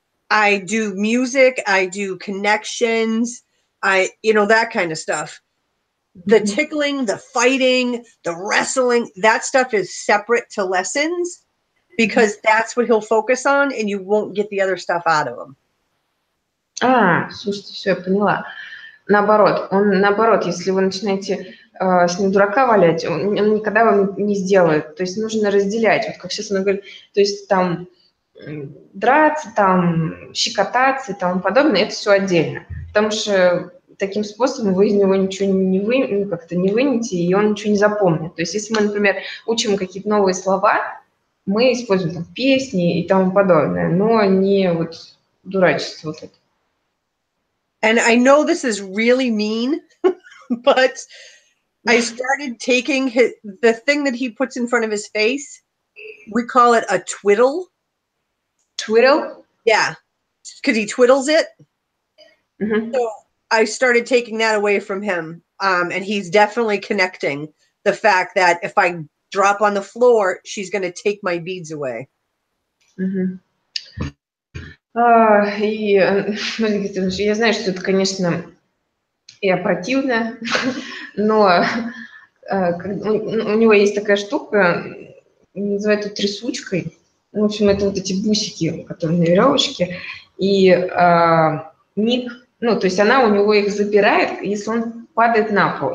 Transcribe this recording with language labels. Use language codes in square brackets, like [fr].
[en] I do music, I do connections, that kind of stuff. The tickling, the fighting, the wrestling, that stuff is separate to lessons because that's what he'll focus on and you won't get the other stuff out of him. [ru] Слушайте, все, я поняла. Наоборот, если вы начинаете с ним дурака валять, он никогда вам не сделает. То есть нужно разделять. Вот как сейчас она говорит, то есть там драться, там щекотаться и тому подобное, это все отдельно. Потому что таким способом вы из него ничего не вынете, и он ничего не запомнит. То есть если мы, например, учим какие-то новые слова, мы используем там песни и тому подобное, но не вот дурачество вот это. [en] And I know this is really mean, but I started taking the thing that he puts in front of his face, we call it a twiddle. Twiddle? Yeah, because he twiddles it. So I started taking that away from him, and he's definitely connecting the fact that if I drop on the floor, she's going to take my beads away. [ru] И я знаю, что это, конечно, и противно, но у него есть такая штука, называют ее трясучкой. В общем, это вот эти бусики, которые на веревочке. И Ник, то есть она у него их забирает, если он падает на пол.